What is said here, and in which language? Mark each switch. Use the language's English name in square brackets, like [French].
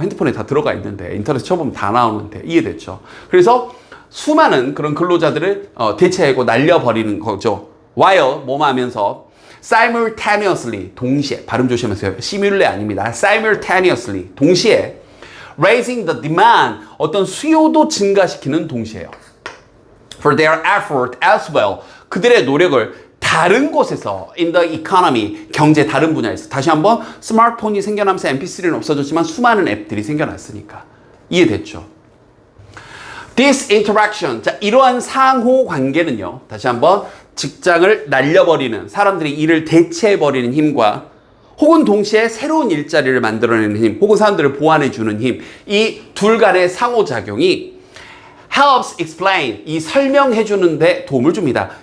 [Korean] 핸드폰에 다 들어가 있는데, 인터넷 쳐보면 다 나오는데. 이해됐죠? 그래서 수많은 그런 근로자들을 대체하고 날려버리는 거죠. while 뭐뭐 하면서 simultaneously, 동시에, 발음 조심하세요. 시뮬레 아닙니다. simultaneously, 동시에 [English] raising the demand, [Korean] 어떤 수요도 증가시키는 동시에요. [English] for their effort as well, [Korean] 그들의 노력을 다른 곳에서 [English] in the economy, [Korean] 경제 다른 분야에서. 다시 한번 스마트폰이 생겨나면서 mp3는 없어졌지만 수많은 앱들이 생겨났으니까. 이해됐죠? [English] This interaction, [Korean] 자, 이러한 상호 관계는요, 다시 한번 직장을 날려버리는 사람들이 일을 대체해버리는 힘과 혹은 동시에 새로운 일자리를 만들어내는 힘 혹은 사람들을 보완해주는 힘 이 둘 간의 상호작용이 [English] helps explain [Korean] 이 설명해주는데 도움을 줍니다.